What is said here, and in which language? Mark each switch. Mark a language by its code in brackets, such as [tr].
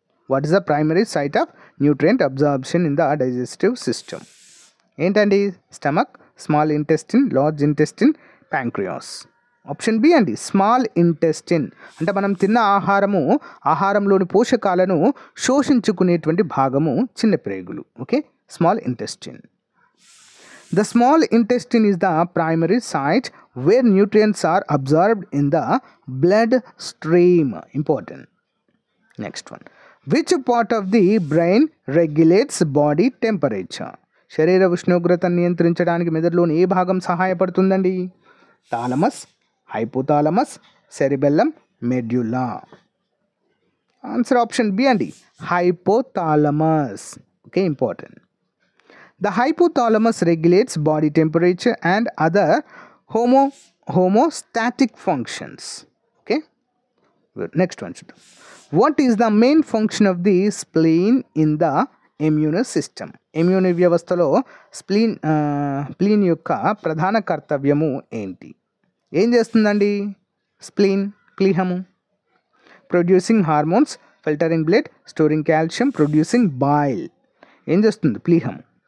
[en] What is the primary site of nutrient absorption in the digestive system? [te] ఏంటండి? [en] Stomach, small intestine, large intestine, pancreas. [te] Option B అండి, small intestine. అంటే మనం తిన్న ఆహారంలోని పోషకాలను శోషించుకునేటువంటి భాగము చిన్న ప్రేగులు. [en] Okay, small intestine. The small intestine is the primary site where nutrients are absorbed in the blood stream. Important. Next one. Which part of the brain regulates body temperature? [te] శరీర ఉష్ణోగ్రతను నియంత్రించడానికి మెదడులోని ఏ భాగం సహాయపడుతుందండి? [en] Thalamus, hypothalamus, cerebellum, medulla. Answer option B అండి, hypothalamus. Okay, important. The hypothalamus regulates body temperature and other homeostatic functions. Okay. Next one. What is the main function of the spleen in the immune system? [te] Immune వ్యవస్థలో spleen యొక్క ప్రధాన కర్తవ్యము ఏంటి? ఏం చేస్తుందండి ప్లీహము? [en] Producing hormones, filtering blood, storing calcium, producing bile. [te] ఏం చేస్తుంది ప్లీహము?